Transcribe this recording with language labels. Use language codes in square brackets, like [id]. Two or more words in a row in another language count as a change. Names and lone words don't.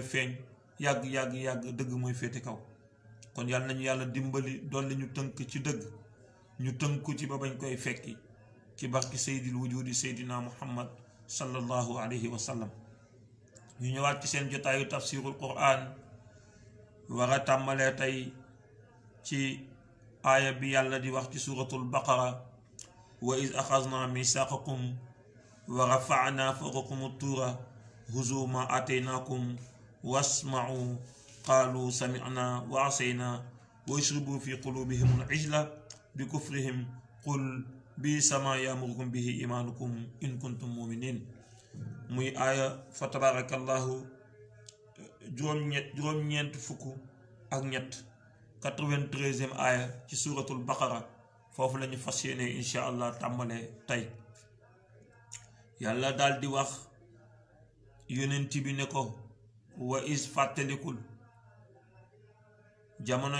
[wo] feeñ yàgg dëgg mooy féete kaw kon yàlla nañu yàlla dimbali dolli ñu tënk ci dëgg ñu tënku ci ba bañ koy fekki ci barki Seydil wujudi Seydina Muhammad [ar] صلى الله عليه وسلم [wo] ñu ñëwaat ci seen jotaayu [ar] تفسير القرآن [wo] war a tàmbalee tey ci aaya bi yàlla di wax ci suratul baqara [ar] وإذ أخذنا ميثاقكم ورفعنا فوقكم الطور خذوا ما آتيناكم واسمعوا قالوا سمعنا وعصينا وأشربوا في قلوبهم العجل بكفرهم قل بئسما يأمركم به إيمانكم إن كنتم مؤمنين [wo] muy aaya [ar] فتبارك الله [wo] juróom-ñeent fukk ak ñett 93e aaya ci suratul baqara foofu lañu fas yéene [ar] إن شاء الله [wo] tàmbalee tey yàlla daal di wax yonent bi ne ko wa is fàttalikul jamono